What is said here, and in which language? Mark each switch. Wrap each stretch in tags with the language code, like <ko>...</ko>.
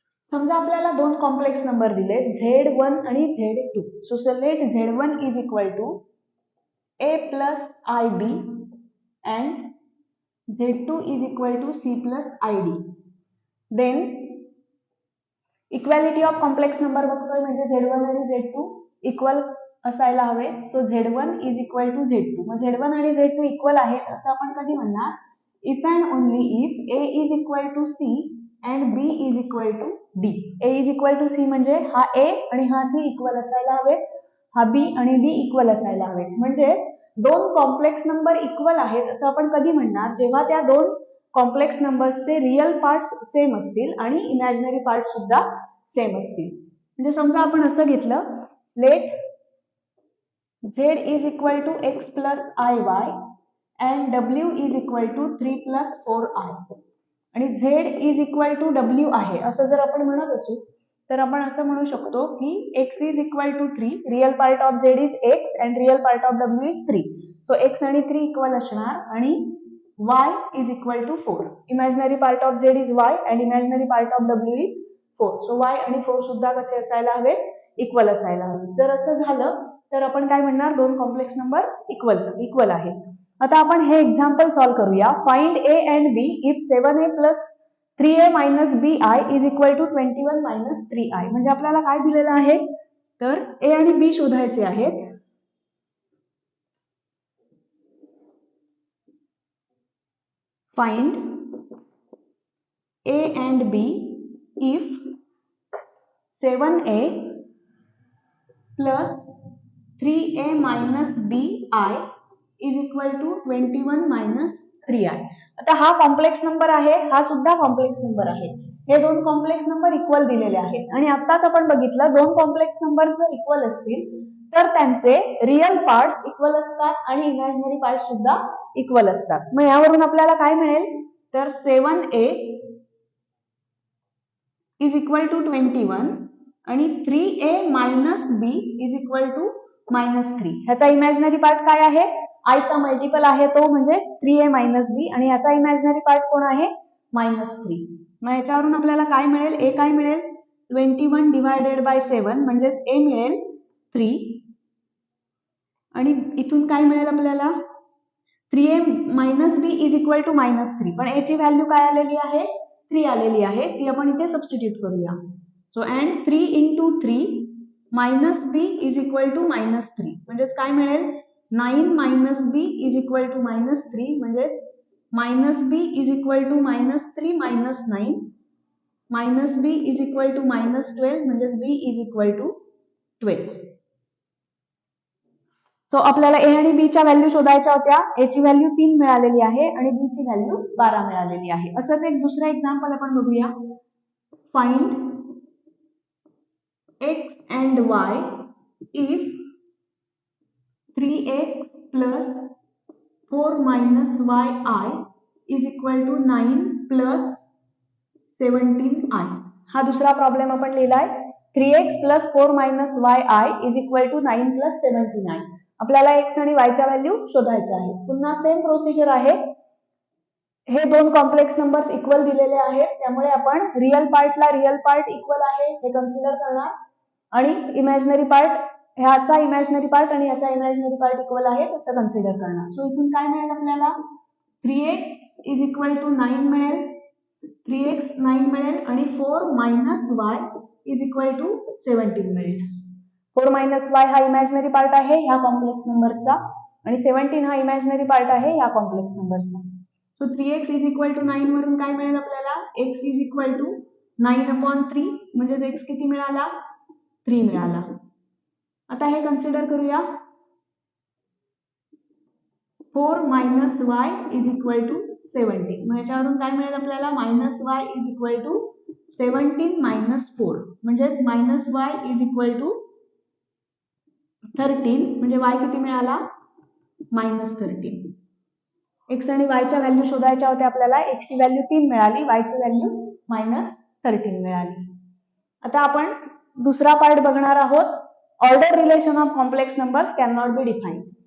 <mr>समजा आपल्याला दोन कॉम्प्लेक्स नंबर दिले Z1 आणि Z2. So</mr> <en>Let Z1 is equal to A plus IB and Z2 is equal to C plus ID.</en> <mr>Then equality of complex number बघतोय म्हणजे Z1 आणि Z2 equal असायला हवे.</mr> <en>So Z1 is equal to Z2.</en> <mr>मग Z1 आणि Z2 equal आहेत असं आपण कधी म्हणणार?</mr> <en>If and only if A is equal to C and B is equal to D. A is equal to C</en> <mr>म्हणजे हा A आणि हा C इक्वल असायला हवे, हा B आणि D इक्वल असायला हवे. म्हणजे दोन कॉम्प्लेक्स नंबर इक्वल आहेत असं आपण कधी म्हणणार? जेव्हा त्या दोन कॉम्प्लेक्स नंबर्सचे रिअल पार्ट्स सेम असतील आणि इमॅजिनरी पार्ट सुद्धा सेम असतील. म्हणजे समजा आपण असं घेतलं,</mr> <en>Let Z is equal to X plus IY and W is equal to 3 plus 4I. आणि Z is equal to W</en> <mr>आहे असं जर आपण म्हणत असू तर आपण असं म्हणू शकतो की</mr> <en>X is equal to 3, real part of Z is X and real part of W is 3.</en> <mr>So X आणि 3 इक्वल असणार आणि</mr> <en>Y is equal to 4. Imaginary part of Z is Y and imaginary part of W is 4.</en> <mr>So Y आणि 4 सुद्धा कसे असायला हवे? Equal असायला हवे. जर असं झालं तर आपण काय म्हणणार? दोन कॉम्प्लेक्स नंबर इक्वल आहेत. आता आपण हे एक्झाम्पल सॉल्व्ह करूया.</mr> <en>Find A and B if 7A plus 3A minus BI is equal to 21 minus 3I.</en> <mr>म्हणजे आपल्याला काय दिलेलं आहे? तर A आणि B शोधायचे आहेत.</mr> <en>Find A and B if 7A plus 3A minus BI is equal to 21 minus 3I.</en> <mr>आता हा कॉम्प्लेक्स नंबर आहे, हा सुद्धा कॉम्प्लेक्स नंबर आहे. हे दोन कॉम्प्लेक्स नंबर इक्वल दिलेले आहेत आणि आताच आपण बघितलं दोन कॉम्प्लेक्स नंबर जर इक्वल असतील तर त्यांचे रिअल पार्ट्स इक्वल असतात आणि इमॅजिनरी पार्ट सुद्धा इक्वल असतात. मग यावरून आपल्याला काय मिळेल? तर</mr> <en>7A is equal to 21 आणि 3A minus B is equal to -3.</en> <mr>ह्याचा इमॅजिनरी पार्ट काय आहे? I चा मल्टिपल आहे तो म्हणजे 3A minus B आणि याचा इमॅजिनरी पार्ट कोण आहे?</mr> <en>-3.</en> <mr>मग याच्यावरून आपल्याला काय मिळेल? A काय मिळेल? 21 डिवायडेड बाय 7 म्हणजे A मिळेल 3 आणि इथून काय मिळेल आपल्याला?</mr> <en>3A minus B is equal to -3.</en> <mr>पण A ची व्हॅल्यू काय आलेली आहे? 3 आलेली आहे. ती आपण इथे सबस्टिट्यूट करूया.</mr> <en>So and 3 into 3 minus B is equal to -3.</en> <mr>म्हणजे काय मिळेल?</mr> <en>9 minus B is equal to -3</en> <mr>म्हणजे</mr> <en>minus B is equal to -3 minus 9 minus B is equal to -12 म्हणजे B is equal to 12.</en> <mr>So आपल्याला A आणि B च्या value शोधायच्या होत्या. A ची व्हॅल्यू 3 मिळालेली आहे आणि B ची व्हॅल्यू 12 मिळालेली आहे. असंच एक दुसरं एक्झाम्पल आपण बघूया.</mr> <en>Find X and Y if 3X plus 4 minus YI is equal to 9 plus 17I.</en> <mr>हा दुसरा प्रॉब्लेम आपण लिहिलाय.</mr> <en>3X plus 4 minus YI is equal to 9 plus 17I.</en> <mr>आपल्याला X आणि Y च्या व्हॅल्यू शोधायच्या आहेत. पुन्हा सेम प्रोसिजर आहे. हे दोन कॉम्प्लेक्स नंबर्स इक्वल दिलेले आहेत त्यामुळे आपण रिअल पार्टला रिअल पार्ट इक्वल आहे हे कन्सिडर करणार आणि इमॅजिनरी पार्ट ह्याचा इमॅजिनरी पार्ट आणि याचा इमॅजिनरी पार्ट इक्वल आहे असं कन्सिडर करणार. सो इथून काय मिळेल आपल्याला?</mr> <en>3X is equal to 9</en> <mr>मिळेल,</mr> <en>3X 9 मिळेल आणि 4 minus Y is equal to 17 मिळेल.</en> <mr>4 minus Y हा इमॅजिनरी पार्ट आहे ह्या कॉम्प्लेक्स नंबरचा आणि 17 हा इमॅजिनरी पार्ट आहे ह्या कॉम्प्लेक्स नंबरचा. So 3x is equal to 9 वरून काय मिळेल आपल्याला</mr> <en>x is equal to 9/3</en> <mr>म्हणजे x किती मिळाला 3 मिळाला.</mr> <en>आता हे कन्सिडर करूया 4 minus y is equal to 17.</en> <mr>मग याच्यावरून काय मिळेल आपल्याला minus y is equal to 17 minus 4 म्हणजे</mr> <en>minus y is equal to 13</en> <mr>म्हणजे y किती मिळाला -13. x आणि y च्या व्हॅल्यू शोधायच्या होत्या आपल्याला. x ची व्हॅल्यू 3 मिळाली, y ची व्हॅल्यू -13 मिळाली. आता आपण दुसरा पार्ट बघणार आहोत.</mr> <en>Order relation of complex numbers can not be defined.</en>